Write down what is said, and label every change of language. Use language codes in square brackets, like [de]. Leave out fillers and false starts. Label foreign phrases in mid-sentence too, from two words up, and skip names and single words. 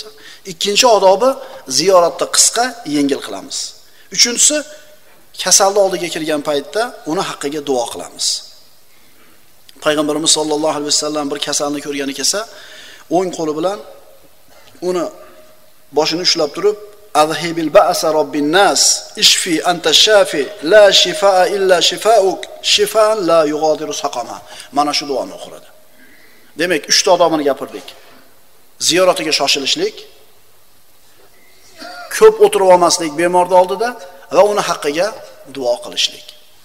[uz] Ikkinchi odobi ziyoratda qisqa, yengil qilamiz. Uchinchisi kasalni oldiga kirgan paytda uni haqqiga duo qilamiz. [ar] Payg'ambarimiz صلى الله عليه وسلم [uz] bir kasalni ko'rgani kelsa, o'ng qo'li bilan uni boshini ushlab turib, [ar] أذهب البأس رب الناس اشف أنت الشافي لا شفاء إلا شفاؤك شفاء لا يغادر سقما. [uz] Mana shu duoni o'qiradi. Demak, 3 ta odamni gapirdik. Ziyoratiga shoshilishlik, ko'p o'tirib olmaslik bemorning oldida va uni haqqiga duo qilishlik.